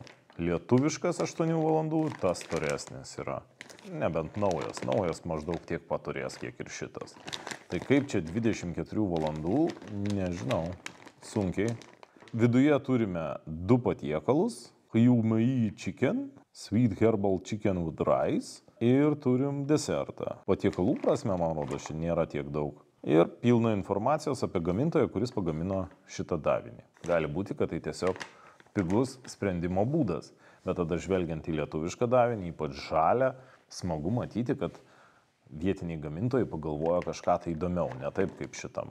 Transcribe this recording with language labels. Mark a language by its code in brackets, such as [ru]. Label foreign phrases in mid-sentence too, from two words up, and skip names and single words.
[lt] Lietuviškas 8 valandų, tas storesnis yra. Nebent naujas. Naujas maždaug tiek paturės, kiek ir šitas. Tai kaip čia 24 valandų, nežinau, sunkiai. Viduje turime 2 patiekalus, Kajumai chicken, [en] sweet herbal chicken with rice [lt] ir turim desertą. Patiekalų prasme, man rodo, šiandien nėra tiek daug. Ir pilna informacijos apie gamintoją, kuris pagamino šitą davinį. Gali būti, kad tai tiesiog pigus sprendimo būdas, bet tada žvelgiant į lietuvišką davinį, ypač žalią, smagu matyti, kad vietiniai gamintojai pagalvojo kažką tai įdomiau, ne taip kaip šitam.